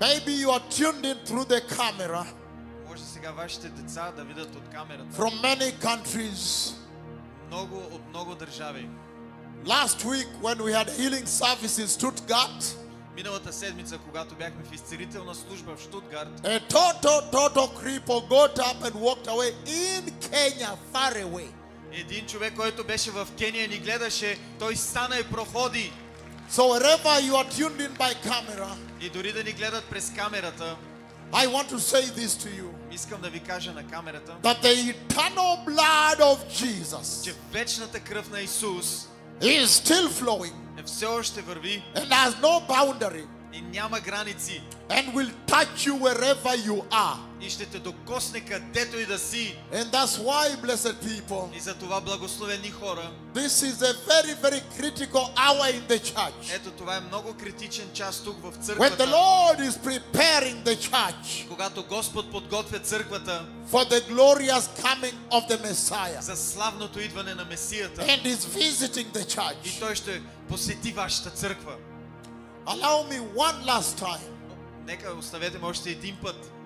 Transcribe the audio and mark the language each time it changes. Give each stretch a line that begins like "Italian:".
English: Maybe you are tuned in through the camera
Bulgarian: Може сега вашите деца да видят от камерата.
English: from many countries.
Bulgarian: От много държави.
English: Last week when we had healing service in Stuttgart,
Bulgarian: Миналата седмица, когато бяхме в изцелителна служба в Штутгарт,
English: a total cripple got up and walked away in Kenya, far away.
Bulgarian: един човек, който беше в Кения, ни гледаше, той стана и проходи.
English: So wherever you are tuned in by camera,
Bulgarian: И дори да ни гледат през камерата,
English: I want to say this to you,
Bulgarian: искам да ви кажа на камерата,
English: that the eternal blood of Jesus
Bulgarian: че вечната кръв на Исус
English: is still flowing
Bulgarian: все още върви
English: and has no boundary.
Bulgarian: И няма граници.
English: and will touch you wherever you are.
Bulgarian: И ще те докосне където и да си.
English: And that's why, blessed people,
Bulgarian: И за това благословени хора.
English: this is a very, very critical hour in the church.
Bulgarian: Ето това е много критичен час тук в
English: When the
Bulgarian: църквата.
English: Lord is preparing the church
Bulgarian: Когато Господ подготвя църквата
English: for the glorious coming of the Messiah
Bulgarian: за славното идване на Месията.
English: and is visiting the church.
Bulgarian: Той ще посети вашата църква.
English: Allow me one last time,
Bulgarian: Нека оставете ме още един път.